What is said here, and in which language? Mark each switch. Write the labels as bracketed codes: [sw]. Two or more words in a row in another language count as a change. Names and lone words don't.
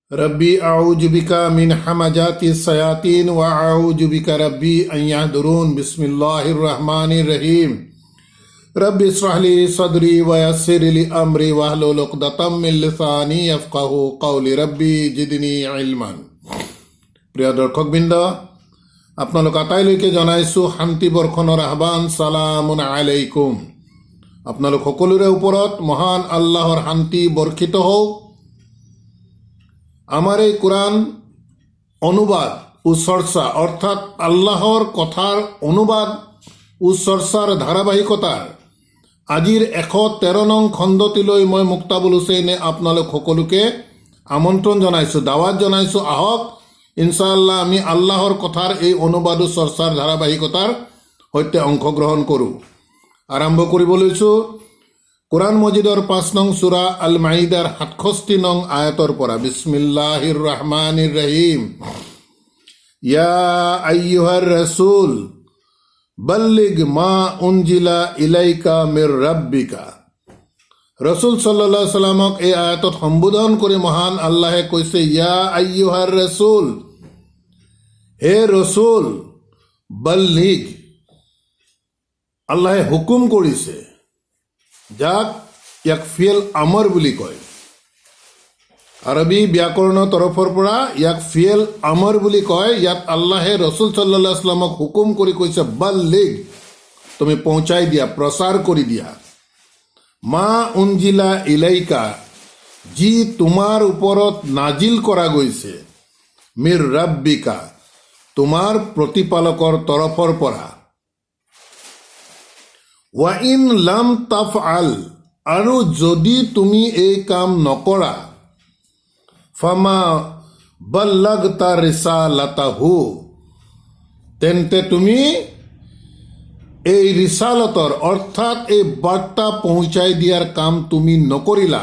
[ar] رب أعوذ بك من همزات الشياطين وأعوذ بك رب أن يحضرون بسم الله الرحمن الرحيم رب اشرح لي صدري ويسر لي أمري واحلل عقدة من لساني يفقهوا قولي رب زدني علما. [as] প্ৰিয় দৰ্শকবৃন্দ, আপোনালোক আটাইলৈকে জনাইছোঁ শান্তি বৰ্ষণৰ আহ্বান। [ar] سلام عليكم. [as] আপোনালোক সকলোৰে ওপৰত মহান আল্লাহৰ শান্তি বৰ্ষিত হওক। আমার এই কোরআন অনুবাদ ও চর্চা অর্থাৎ আল্লাহর কথার অনুবাদ ও চর্চাৰ ধাৰাবাহিকতাৰ আজিৰ 113 নং খণ্ডটিলৈ মই মুক্তাবুল হুছেইনে আপোনালোক সকলোকে আমন্ত্ৰণ জনাইছোঁ, দাৱাত জনাইছোঁ। আহক ইনশাআল্লাহ আমি আল্লাহৰ কথাৰ এই অনুবাদ ও চৰ্চাৰ ধাৰাবাহিকতাৰ সৈতে অংশগ্ৰহণ কৰোঁ। আৰম্ভ কৰিব লৈছোঁ কোরআন মজিদৰ 5 নং সূরা আল মাইদাৰ 67 নং আয়াতৰ পৰা। [ar] بسم الله الرحمن الرحيم. يا أيها الرسول بلغ ما أنزل إليك من ربك. [as] রাসূল [ar] صلى الله عليه وسلم [as] এই আয়াতত সম্বোধন কৰি মহান আল্লাহে কৈছে, [ar] يا أيها الرسول, [as] হে রাসূল, [ar] بلغ. [as] আল্লাহে হুকুম কৰিছে, যাক ইয়াক [ar] فعل أمر [as] বুলি কয়। আৰবী ব্যাকৰণৰ তৰফৰ পৰা ইয়াক [ar] فعل أمر [as] বুলি কয়। ইয়াত আল্লাহে ৰসুল [ar] صلى الله عليه وسلم [as] হুকুম কৰি কৈছে, বাল্লিগ, তুমি পৌঁছাই দিয়া, প্ৰচাৰ কৰি দিয়া। [ar] ما أنزل إليك, [as] যি তোমাৰ ওপৰত নাজিল কৰা গৈছে, [ar] من ربك, [as] তোমাৰ প্ৰতিপালকৰ তৰফৰ পৰা। [ar] وإن لم تفعل, [as] আৰু যদি তুমি এই কাম নকৰা, [ar] فما بلغت رسالته, [as] তেন্তে তুমি এই রিসালতৰ অৰ্থাৎ এই বাৰ্তা পৌঁছাই দিয়াৰ কাম তুমি নকৰিলা।